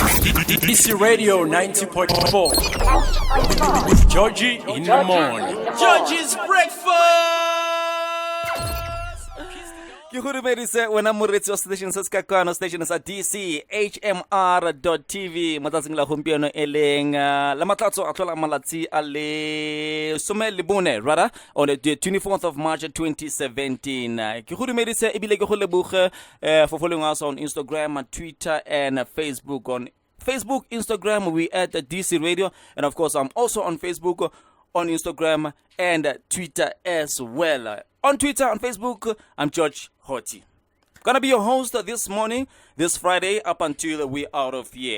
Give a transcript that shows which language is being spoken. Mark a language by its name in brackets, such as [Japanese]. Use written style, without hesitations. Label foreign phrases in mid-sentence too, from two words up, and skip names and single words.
[English] DC Radio 90.4 with Georgie in the morning. Georgie's breakfast. [Tswana] Ke go dumedise wena moretsi wa station se se ka kwano station sa DC HMR.tv matsatsing la gompieno eleng la matlatso a tlola malatsi a le somelebone [English] rather on the 24th of March 2017. [Tswana] Ke go dumedise ebile ke go leboge [English] for following us on Instagram, Twitter and Facebook. On Facebook, Instagram, we at DC Radio, and of course I'm also on Facebook, on Instagram and Twitter as well. On Twitter, on Facebook, I'm George Hottie. Gonna be your host this morning, this Friday, up until we're out of here.